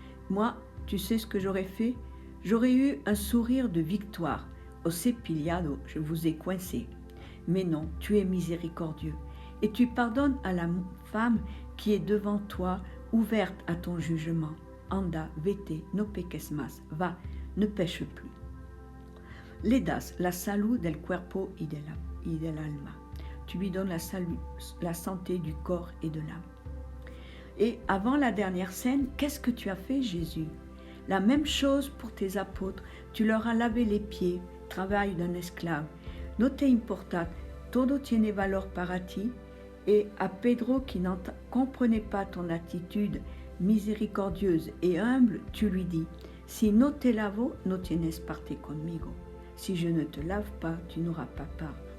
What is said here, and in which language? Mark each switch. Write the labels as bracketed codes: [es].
[fr] Moi, tu sais ce que j'aurais fait? J'aurais eu un sourire de victoire. [es] Os he pillado, [fr] je vous ai coincé. Mais non, tu es miséricordieux. Et tu pardonnes à la femme qui est devant toi, ouverte à ton jugement. [es] Anda, vete, no peques más. [fr] Va, ne pêche plus. [es] Le das la salud del cuerpo y del alma. [fr] Tu lui donnes la santé du corps et de l'âme. Et avant la dernière scène, qu'est-ce que tu as fait, Jésus? La même chose pour tes apôtres. Tu leur as lavé les pieds, travail d'un esclave. [es] No te importa, todo tiene valor para ti. [fr] Et à Pedro qui n'en comprenait pas ton attitude miséricordieuse et humble, tu lui dis: [es] Si no te lavo, no tienes parte conmigo. [fr] Si je ne te lave pas, tu n'auras pas part.